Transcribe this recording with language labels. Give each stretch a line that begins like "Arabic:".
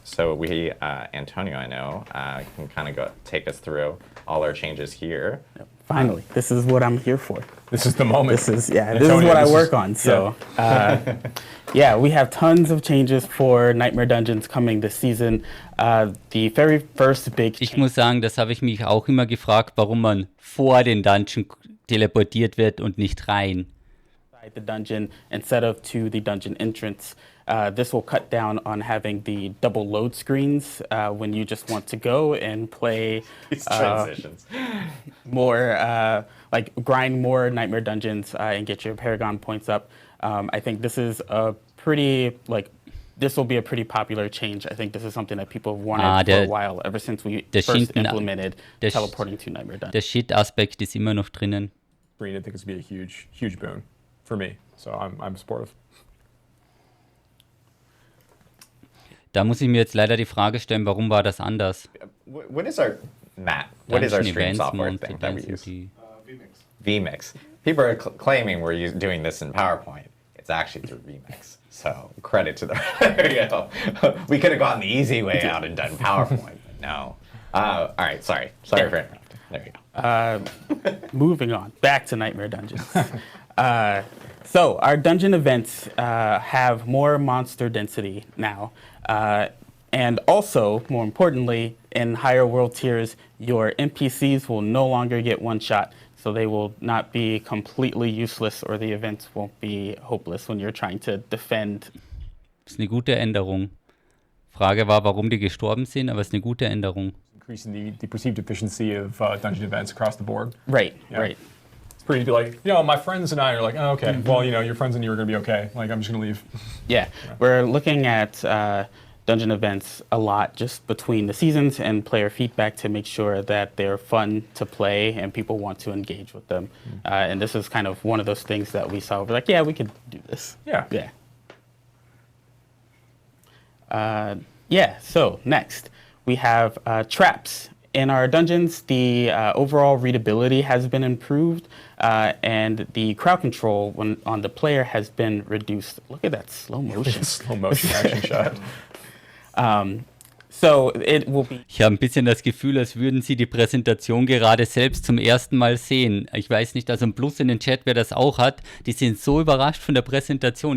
English: So we, Antonio, I know, can kind of take us through all our changes here. Yep. Finally, this is what I'm here for. This is the moment. This is what I work on. So, yeah, we have tons of changes for Nightmare Dungeons coming this season. The very first big change.
German: Ich muss sagen, das habe ich mich auch immer gefragt, warum man vor den Dungeon teleportiert wird und nicht rein.
English: The dungeon instead of to the dungeon entrance. This will cut down on having the double load screens when you just want to go and play These transitions. More, like grind more Nightmare Dungeons and get your Paragon points up. I think this is a pretty, this will be a pretty popular change. I think this is something that people have wanted for a while, ever since we first implemented teleporting to Nightmare Dungeons.
German: Der Shit-Aspekt ist immer noch drinnen.
English: I think it's going to be a huge boon for me. So I'm supportive.
German: Da muss ich mir jetzt leider die Frage stellen, warum war das anders?
English: What is our stream software thing that we use? vMix. People are claiming we're doing this in PowerPoint. It's actually through vMix. So credit to them. There you go. We could have gone the easy way out and done PowerPoint, but no. All right, sorry for interrupting. There you go. Moving on, back to Nightmare Dungeons. So our dungeon events have more monster density now. And also, more importantly, in higher world tiers, your NPCs will no longer get one shot. So they will not be completely useless, or the events won't be hopeless when you're trying to defend.
German: Das ist eine gute Änderung. Frage war, warum die gestorben sind, aber es ist eine gute Änderung.
English: Increasing the perceived efficiency of dungeon events across the board. Right. It's pretty like, you know, my friends and I are like, oh, okay, well, you know, your friends and you are going to be okay. Like, I'm just going to leave. Yeah, we're looking at dungeon events a lot just between the seasons and player feedback to make sure that they're fun to play and people want to engage with them. And this is kind of one of those things that we saw. We're like, yeah, we could do this. Yeah, so next we have traps. In our dungeons, the overall readability has been improved, and the crowd control on the player has been reduced. Look at that slow motion. Slow motion action shot. So it will be.
German: Ich habe ein bisschen das Gefühl, als würden Sie die Präsentation gerade selbst zum ersten Mal sehen. Ich weiß nicht, also ein Plus in den Chat, wer das auch hat. Die sind so überrascht von der Präsentation.